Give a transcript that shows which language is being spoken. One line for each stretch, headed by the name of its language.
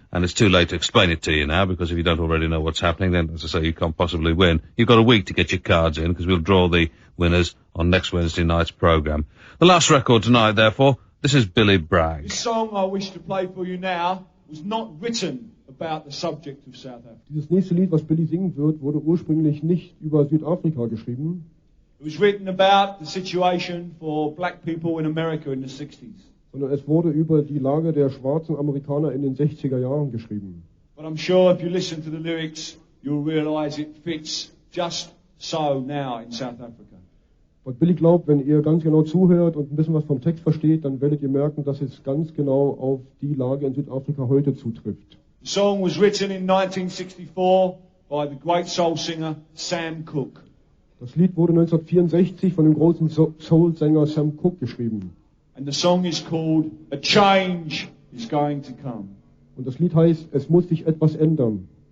English: And it's too late to explain it to you now, because if you don't already know what's happening, then, as I say, you can't possibly win. You've got a week to get your cards in, because we'll draw the winners on next Wednesday night's programme. The last record tonight, therefore, this is Billy Bragg. This song I wish to play for you now was not written about the subject of South Africa.
German: Dieses nächste Lied, was Billy singen wird, wurde ursprünglich nicht über Südafrika geschrieben,
English: It was written about the situation for black people in America in the 60s.
German: sondern es wurde über die Lage der schwarzen Amerikaner in den 60er Jahren geschrieben.
English: But I'm sure if you listen to the lyrics, you'll realize it fits just so now in South Africa.
German: Und Billy glaubt, wenn ihr ganz genau zuhört und ein bisschen was vom Text versteht, dann werdet ihr merken, dass es ganz genau auf die Lage in Südafrika heute zutrifft.
English: The song was written in 1964 by the great soul singer Sam Cooke.
German: Das Lied wurde 1964 von dem großen Soul-Sänger Sam Cooke geschrieben.
English: And the song is called A Change is Going to Come.
German: Und das Lied heißt, es muss sich etwas ändern.